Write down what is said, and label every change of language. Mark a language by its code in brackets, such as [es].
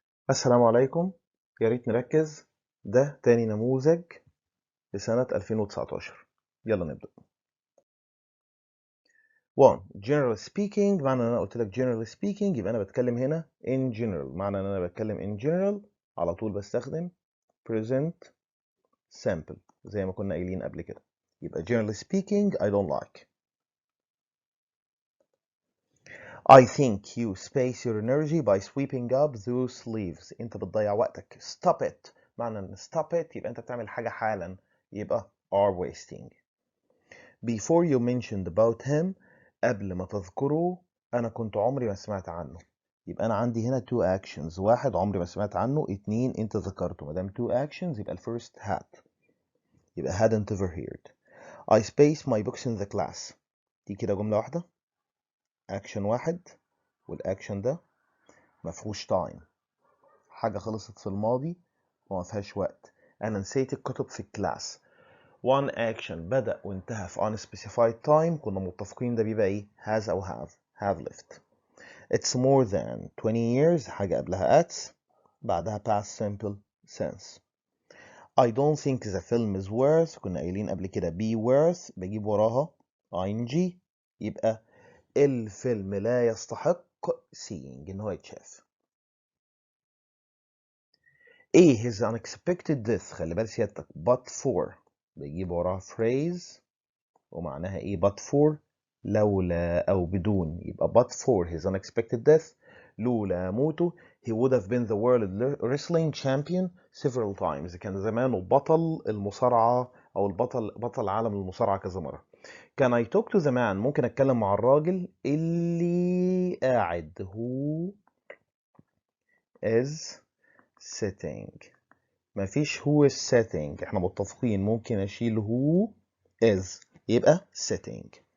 [ar] السلام عليكم. يا ريت نركز، ده تاني نموذج لسنة 2019. يلا نبدأ. [en] 1. Generally speaking، [ar] معنى ان انا قلت لك [en] generally speaking [ar] يبقى انا بتكلم هنا [en] in general. [ar] معنى ان انا بتكلم [en] in general [ar] على طول بستخدم [en] present simple [ar] زي ما كنا قايلين قبل كده. يبقى [en] generally speaking I don't like. I think you space your energy by sweeping up those leaves. [ar] انت بتضيع وقتك. [en] Stop it. [ar] معنى ان [en] stop it [ar] يبقى انت بتعمل حاجة حالا، يبقى [en] are wasting. Before you mentioned about him، [ar] قبل ما تذكره أنا كنت عمري ما سمعت عنه. يبقى أنا عندي هنا [en] two actions. [ar] واحد عمري ما سمعت عنه، اتنين أنت ذكرته. ما دام [en] two actions [ar] يبقى الفيرست [en] had، [ar] يبقى [en] hadn't ever heard. I space my books in the class. [ar] دي كده جملة واحدة، action واحد، والأكشن ده مفهوش time، حاجة خلصت في الماضي وما فيهاش وقت. أنا نسيت الكتب في الكلاس. one action بدأ وانتهى في [en] unspecified time، [ar] كنا متفقين ده بيبقى ايه؟ [en] has [ar] أو [en] have left. It's more than 20 years، [ar] حاجة قبلها [en] at، [ar] بعدها [en] past simple tense. I don't think the film is worth، [ar] كنا قايلين قبل كده be worth بجيب وراها ing، يبقى الفيلم لا يستحق seeing إن هو يتشاف. ايه [en] his unexpected death، [ar] خلي بالك سيادتك but for بيجيب وراها phrase ومعناها ايه but for، لولا او بدون، يبقى [en] but for his unexpected death، [ar] لولا موته [en] he would have been the world wrestling champion several times، [ar] كان زمانه بطل المصارعة او بطل عالم المصارعة كذا مرة. [en] Can I talk to the man، [ar] ممكن اتكلم مع الراجل اللي قاعد [en] who is sitting. [ar] مفيش [en] who is sitting، [ar] احنا متفقين ممكن اشيل who is يبقى sitting.